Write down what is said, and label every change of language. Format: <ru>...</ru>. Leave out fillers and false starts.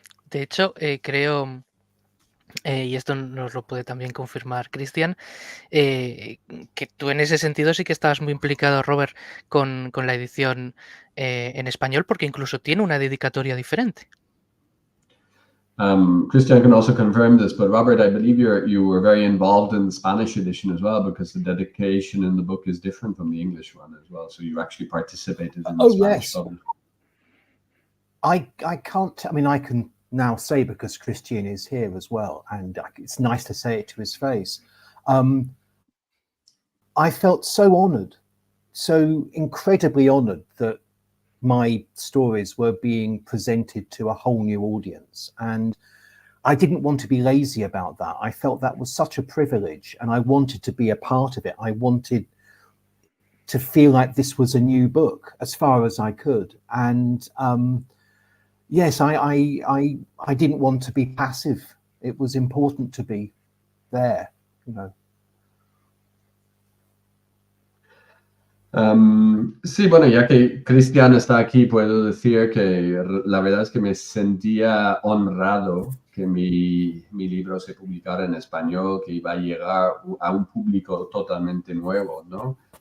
<es>De hecho, creo, y esto nos lo puede también confirmar Christian, que tú en ese sentido sí que estabas muy implicado, Robert, con la edición en español, porque incluso tiene una dedicatoria diferente.</es> <en>Christian can also confirm this, but Robert, I believe you were very involved in the Spanish edition as well, because the dedication in the book is different from the English one as well. So you actually participated in the Spanish publishing. I can't, I mean, I can now say, because Christian is here as well, and it's nice to say it to his face. I felt so honoured, so incredibly honoured that my stories were being presented to a whole new audience, and I didn't want to be lazy about that. I felt that was such a privilege, and I wanted to be a part of it. I wanted to feel like this was a new book as far as I could, and yes, I didn't want to be passive. It was important to be there, you know.</en> <es>Sí, bueno, ya que Cristian está aquí, puedo decir que la verdad es que me sentía honrado que mi libro se publicara en español, que iba a llegar a un público totalmente nuevo, ¿no?</es>